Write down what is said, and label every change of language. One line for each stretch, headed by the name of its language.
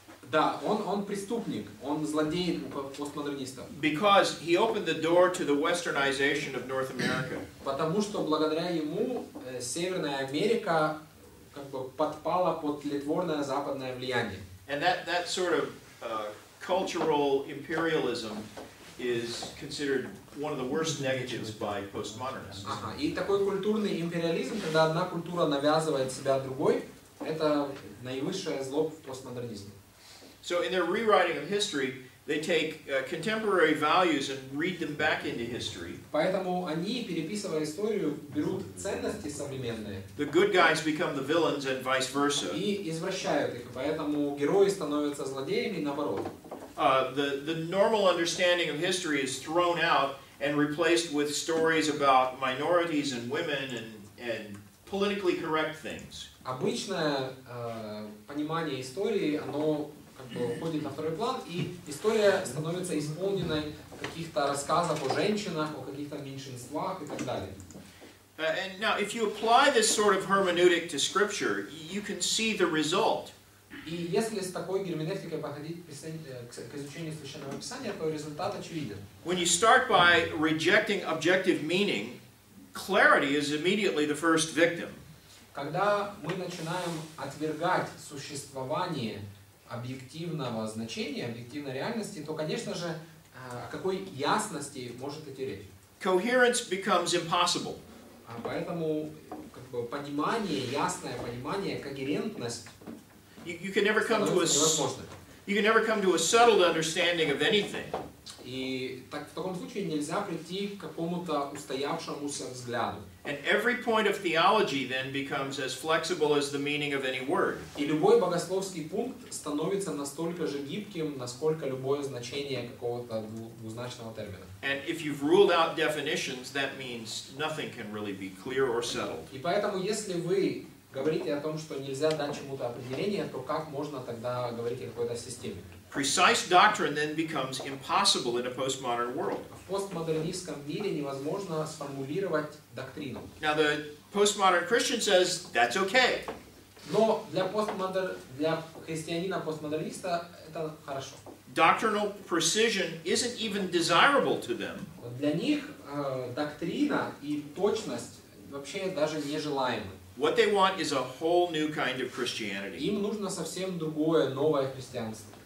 Russian: Да, он преступник, он злодей у постмодернистов.
English: Because he opened the door to the westernization of North America.
Russian: Потому что благодаря ему Северная Америка как бы подпала под тлетворное западное влияние.
English: And that sort of cultural imperialism is considered one of the worst negatives by postmodernists.
Russian: Ага. И такой культурный империализм, когда одна культура навязывает себя другой, это наивысшее зло в постмодернизме.
English: So in their rewriting of history, they take contemporary values and read them back into history.
Russian: Поэтому они, переписывая историю, берут ценности современные.
English: The good guys become the villains and vice versa.
Russian: И извращают их. Поэтому герои становятся злодеями и наоборот.
English: The normal understanding of history is thrown out and replaced with stories about minorities and women and politically correct things.
Russian: Обычное понимание истории, оно как бы уходит на второй план, и история становится исполненной каких-то рассказов о женщинах, о каких-то меньшинствах и так далее.
English: And now, if you apply this sort of hermeneutic to Scripture, you can see the result.
Russian: И если с такой герменевтикой подходить к изучению Священного Писания, то результат очевиден.
English: When you start by rejecting objective meaning, clarity is immediately the first victim.
Russian: Когда мы начинаем отвергать существование объективного значения, объективной реальности, то, конечно же, о какой ясности может идти речь.
English: Coherence becomes impossible.
Russian: Поэтому как бы, понимание, ясное понимание, когерентность
English: You can never come to
Russian: невозможно.
English: you can never come to a settled understanding of anything.
Russian: И в таком случае нельзя прийти к какому-то устоявшемуся взгляду.
English: And every point of theology then becomes as flexible as the meaning of any word.
Russian: И любой богословский пункт становится настолько же гибким, насколько любое значение какого-то двузначного термина.
English: And if you've ruled out definitions, that means nothing can really be clear or settled.
Russian: И поэтому, если вы говорите о том, что нельзя дать чему-то определение, то как можно тогда говорить о какой-то системе?
English: Precise doctrine then becomes impossible in a postmodern world.
Russian: В постмодернистском мире невозможно сформулировать доктрину.
English: Now the postmodern Christian says that's okay.
Russian: Но для христианина-постмодерниста это хорошо.
English: Doctrinal precision isn't even desirable to them.
Russian: Для них доктрина и точность вообще даже нежелаемы.
English: What they want is a whole new kind of Christianity.
Russian: Им нужно совсем другое, новое христианство.